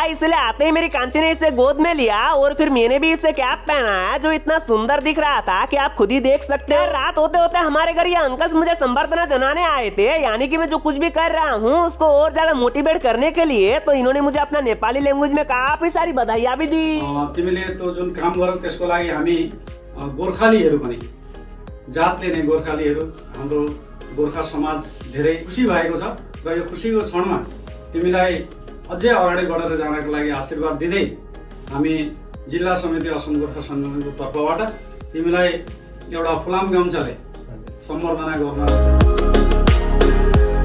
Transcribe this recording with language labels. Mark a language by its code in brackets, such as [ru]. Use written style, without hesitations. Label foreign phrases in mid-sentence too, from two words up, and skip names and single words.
[hi] इसलिए आते ही मेरी कांची ने इसे गोद में लिया और फिर मैंने भी इसे कैप पहनाया, जो इतना सुंदर दिख रहा था कि आप खुद ही देख सकते हैं। रात होते होते हमारे घर ये अंकल्स मुझे संबर्धना जनाने आए थे, यानी कि मैं जो कुछ भी कर रहा हूँ उसको और ज्यादा मोटिवेट करने के लिए। तो इन्होंने मुझे अपना नेपाली लैंग्वेज में काफी सारी बधाइयाँ भी दी। [ne] तिमीले तो जुन काम गरौ त्यसको लागि हामी गोर्खालीहरू पनि जातले नै गोर्खालीहरू हाम्रो गोर्खा समाज धेरै खुसी भएको छ र यो खुसीको क्षणमा तिमीलाई अझै अगाडि बढेर जानको लागि आशीर्वाद दिँदै हामी जिल्ला समिति असम गोर्खा सङ्गठनको तर्फबाट तिमीलाई एउटा फुलाम गाउँचाले सम्बर्धना गर्न